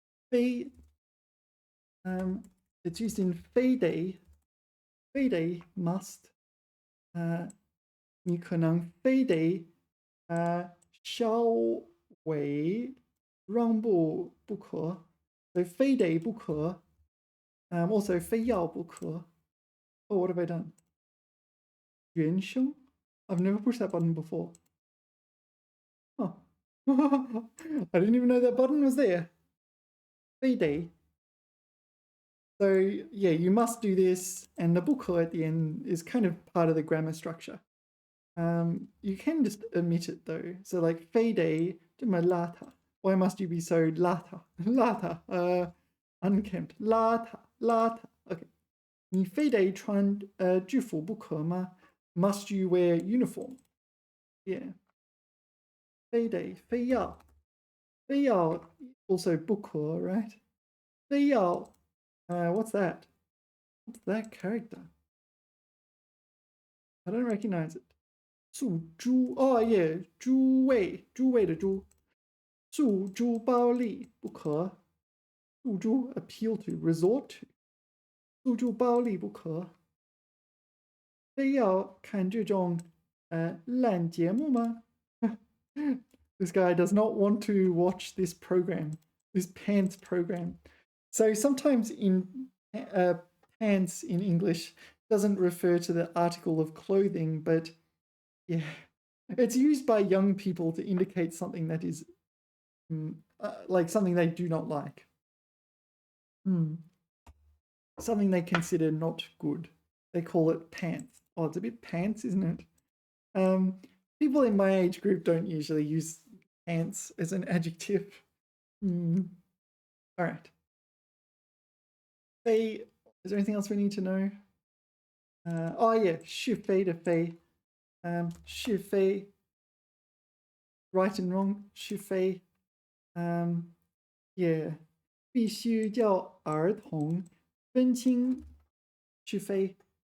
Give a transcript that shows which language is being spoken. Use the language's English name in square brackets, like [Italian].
[English] 非, it's used in 非得. [Chinese] 非得 must，你可能非得稍微让步不可，所以非得不可。 [English] Also [Chinese] 非要不可。 [English] Oh, what have I done? 原声? I've never pushed that button before. Oh. I didn't even know that button was there. [Chinese] 非得. [English] So yeah, you must do this, and the 不可 at the end is kind of part of the grammar structure. You can just omit it though. So like [Chinese] 非得这么邋遢. [English] Why must you be so 邋遢? 邋遢, unkempt. 邋遢, 邋遢.Okay. [Chinese] 你非得穿制服不可吗? [English] Must you wear uniform? Yeah. [Chinese] 非得, 非要. [English] 非要 also 不可, right? 非要, what's that? What's that character? I don't recognize it. 诉诸, oh yeah, [Chinese] 诸位的诸. 诉诸暴力不可. [English] 诉诸 appeal to, resort to. [Chinese] 诉诸暴力不可.非要看这种烂节目吗? [English] This guy does not want to watch this program, this pants program. So sometimes in pants in English doesn't refer to the article of clothing, but yeah, it's used by young people to indicate something that is like something they do not like. Something they consider not good. They call it pants. Oh, it's a bit pants, isn't it? People in my age group don't usually use pants as an adjective. All right. Fei, is there anything else we need to know? Oh yeah, [Chinese] 是非的非. [English] 是非, right and wrong, 是非. [Chinese] Yeah, 必须叫儿童分清是非.